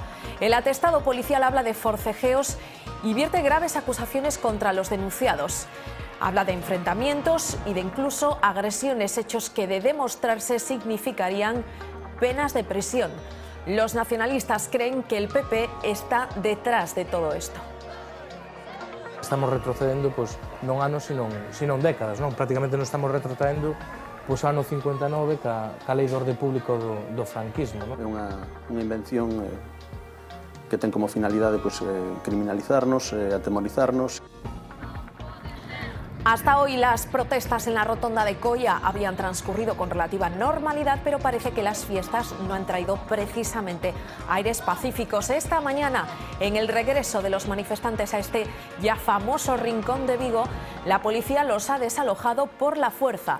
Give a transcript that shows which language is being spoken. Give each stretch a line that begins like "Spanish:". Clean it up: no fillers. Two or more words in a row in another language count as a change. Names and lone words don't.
Spanish: El atestado policial habla de forcejeos y vierte graves acusaciones contra los denunciados. Habla de enfrentamientos y de incluso agresiones, hechos que de demostrarse significarían penas de prisión. Los nacionalistas creen que el PP está detrás de todo esto.
Galician: Estamos retrocedendo non anos, sino décadas, non? Prácticamente non estamos retrocedendo ano 59 ca lei de orde público do franquismo. Non? É unha invención que ten como finalidade criminalizarnos, atemorizarnos.
Spanish: Hasta hoy las protestas en la rotonda de Coia habían transcurrido con relativa normalidad, pero parece que las fiestas no han traído precisamente aires pacíficos. Esta mañana, en el regreso de los manifestantes a este ya famoso rincón de Vigo, la policía los ha desalojado por la fuerza.